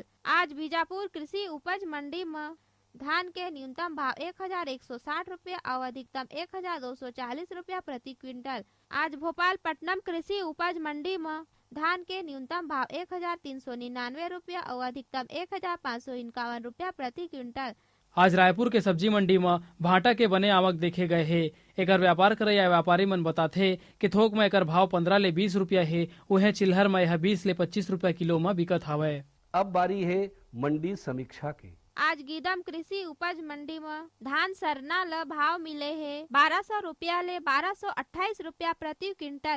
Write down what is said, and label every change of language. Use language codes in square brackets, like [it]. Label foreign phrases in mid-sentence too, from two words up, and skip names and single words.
[hne] आज बीजापुर कृषि उपज मंडी में धान के न्यूनतम भाव 1160 रुपया और अधिकतम 1240 रुपया प्रति क्विंटल। आज भोपालपट्टनम कृषि उपज मंडी में धान के न्यूनतम भाव 1399 रुपया और अधिकतम 1551 रुपया प्रति क्विंटल। आज रायपुर के सब्जी मंडी में भाटा के बने आवक देखे गए हे। एकर व्यापार करैया व्यापारी मन बताथे कि थोक में एकर भाव 15 ले 20 रुपया है, उहे चिल्हर में यह 20 ले 25 रुपया किलो में बिकत हावय। अब बारी है मंडी समीक्षा के। आज गीदम कृषि उपज मंडी में धान सरना ल भाव मिले है 1200 रुपया ले 1228 रुपया प्रति क्विंटल।